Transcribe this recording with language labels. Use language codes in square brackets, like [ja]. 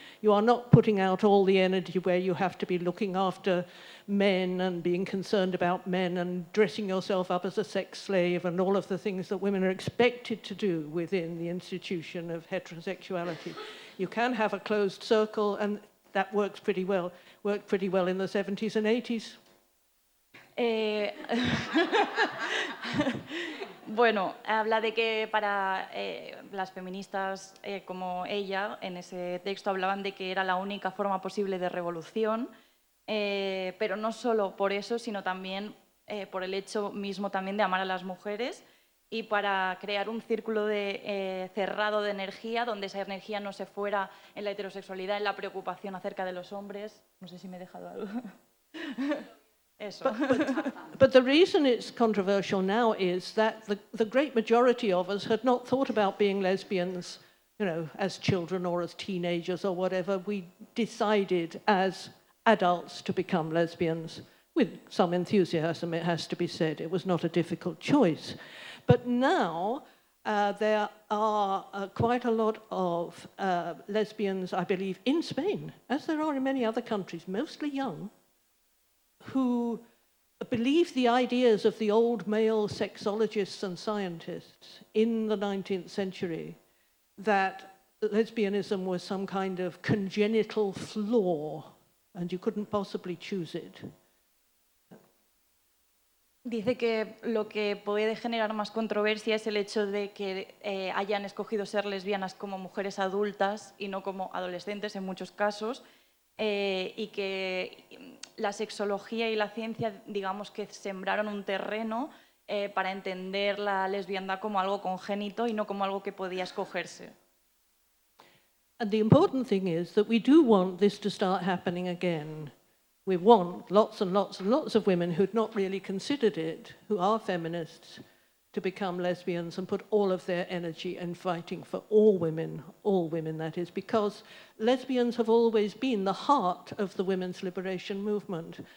[en] You are not putting out all the energy where you have to be looking after men and being concerned about men and dressing yourself up as a sex slave and all of the things that women are expected to do within the institution of heterosexuality. You can have a closed circle, and that works pretty well. Worked pretty well in the 70s and 80s. [es] Bueno, habla de que para las feministas como ella, en ese texto hablaban de que era la única forma posible de revolución, pero no solo por eso, sino también por el hecho mismo también de amar a las mujeres y para crear un círculo cerrado de energía, donde esa energía no se fuera en la heterosexualidad, en la preocupación acerca de los hombres. No sé si me he dejado algo. Eso. [en] But the reason it's controversial now is that the great majority of us had not thought about being lesbians, you know, as children or as teenagers or whatever. We decided as adults to become lesbians, with some enthusiasm, it has to be said. It was not a difficult choice. But now there are quite a lot of lesbians, I believe, in Spain, as there are in many other countries, mostly young, who believe the ideas of the old male sexologists and scientists in the 19th century, that lesbianism was some kind of congenital flaw and you couldn't possibly choose it. [es] Dice que lo que puede generar más controversia es el hecho de que hayan escogido ser lesbianas como mujeres adultas y no como adolescentes en muchos casos, y que la sexología y la ciencia, digamos que sembraron un terreno para entender la lesbiandad como algo congénito y no como algo que podía escogerse. [en] And the important thing is that we do want this to start happening again. We want lots and lots and lots of women who'd not really considered it, who are feminists, to become lesbians and put all of their energy in fighting for all women that is, because lesbians have always been the heart of the women's liberation movement.